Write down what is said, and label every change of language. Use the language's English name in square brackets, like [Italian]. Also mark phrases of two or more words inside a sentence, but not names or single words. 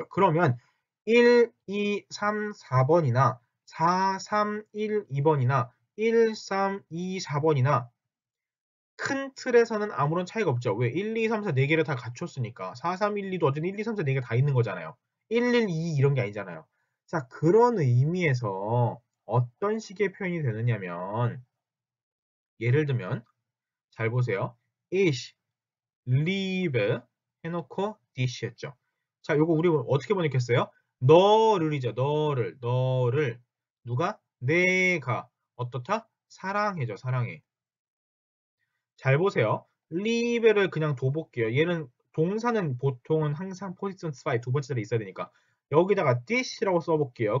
[Korean] 그러면 1, 2, 3, 4번이나 4, 3, 1, 2번이나 1, 3, 2, 4번이나 큰 틀에서는 아무런 차이가 없죠. 왜? 1, 2, 3, 4 4개를 다 갖췄으니까 4, 3, 1, 2도 어쨌든 1, 2, 3, 4 4개 다 있는 거잖아요. 1, 1, 2 이런 게 아니잖아요. 자, 그런 의미에서 어떤 식의 표현이 되느냐면 예를 들면 잘 보세요. [German] ich liebe [Korean] 해놓고 dich 했죠. 자, 요거 우리 어떻게 번역했어요? 너를이죠. 너를 누가? 내가 어떻다? 사랑해죠. 사랑해. 잘 보세요. 리베를 그냥 둬볼게요. 얘는 동사는 보통은 항상 포지션 5 두 번째 자리에 있어야 되니까 여기다가 this라고 써볼게요.